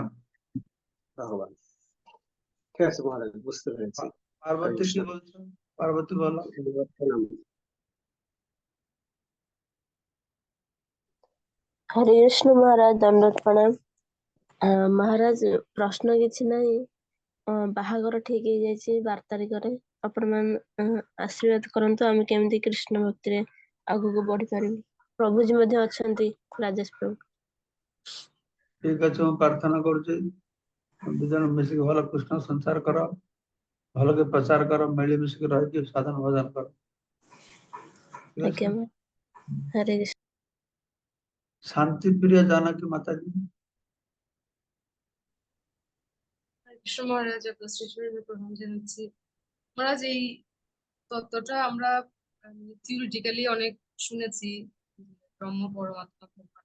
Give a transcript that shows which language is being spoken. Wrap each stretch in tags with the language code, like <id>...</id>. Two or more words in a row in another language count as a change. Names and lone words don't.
<bn>ভগবান। ঠিক আছে মহারাজ, বুঝতে পেরেছি। পার্বতী কি বলছো? পার্বতী বলো। হরে কৃষ্ণ মহারাজ, দণ্ডবত প্রণাম।</bn> <or>ମହାରାଜ, ପ୍ରଶ୍ନ କିଛି ନାହିଁ, ବାହାଘର ଠିକ ହେଇଯାଇଛି 12 ତାରିଖରେ। ଆପଣମାନେ ଆଶୀର୍ବାଦ କରନ୍ତୁ ଆମେ କେମିତି କୃଷ୍ଣ ଭକ୍ତିରେ ଆଗକୁ ବଢିପାରିବୁ। ପ୍ରଭୁଜୀ ମଧ୍ୟ ଅଛନ୍ତି, ରାଜେଶ ପ୍ରଭୁ। ଠିକ ଅଛି, ମୁଁ ପ୍ରାର୍ଥନା କରୁଛି ଦୁଜଣ ମିଶିକି ଭଲ କୃଷ୍ଣ ସଂସାର କର, ଭଲ କି ପ୍ରଚାର କର, ମିଳିମିଶିକି ରହିକି ସାଧନ ଭଜନ କର। ଠିକ ଅଛି। ଆଜ୍ଞା ମା। ହରେ କୃଷ୍ଣ।</or> <bn>শান্তি প্রিয় জানকী মাতাজি। কৃষ্ণ মহারাজ আপনার শ্রীচরণে প্রণাম জানাচ্ছি। মহারাজ, এই তত্ত্বটা আমরা থিওরিটিক্যালি অনেক শুনেছি, ব্রহ্ম পরমাত্মা ভগবান।</bn>